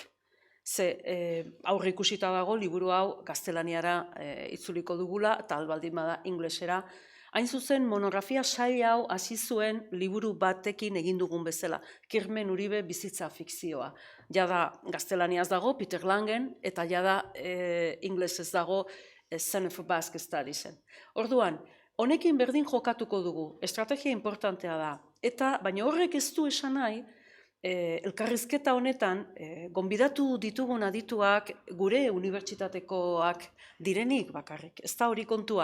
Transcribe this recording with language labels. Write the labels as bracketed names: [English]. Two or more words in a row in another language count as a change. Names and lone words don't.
[Basque] Ze aurre ikusita dago, liburu hau gaztelaniara itzuliko dugula, eta albaldin bada inglesera. Hain zuzen, monografia sail hau hasi zuen liburu batekin egin dugun bezala. Kirmen Uribe bizitza fikzioa. Jada gaztelaniaz dago, Peter Langen, eta jada inglesez dago Son of a Basque Studiesen. Orduan, honekin berdin jokatuko dugu, estrategia importantea da. Baina horrek ez du esan nahi, elkarrizketa honetan, gonbidatu ditugun adituak gure unibertsitatekoak direnik bakarrik, ez da hori kontua.